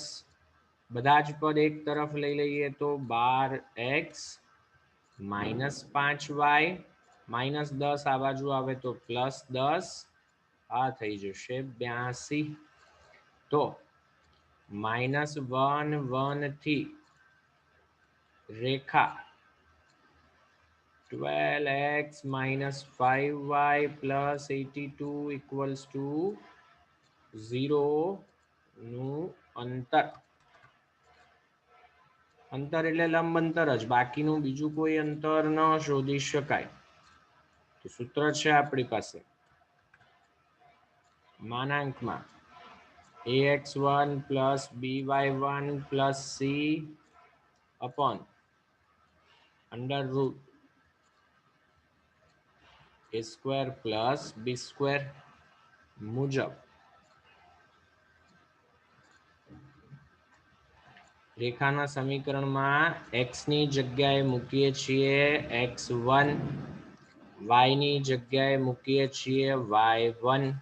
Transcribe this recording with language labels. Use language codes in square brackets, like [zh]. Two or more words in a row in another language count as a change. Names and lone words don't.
[gu] બધા જ પદ એક તરફ લઈ લઈએ તો 12x - 5y -10 આ બાજુ આવે તો +10, આ થઈ જશે 82। તો -1 1 થી રેખા [en] 12x minus 5y plus 82 equals to 0 [gu] નું અંતર અંતર એટલે લંબ અંતર જ, બાકીનું બીજું કોઈ અંતર ન શોધી શકાય. તો સૂત્ર છે આપણી પાસે માનાંકમાં [en] ax1 plus by1 plus c upon under root a square plus b square [gu] મુજબ રેખાના સમીકરણમાં x ની જગ્યાએ મૂકીએ છીએ x1, y ની જગ્યાએ મૂકીએ છીએ y1.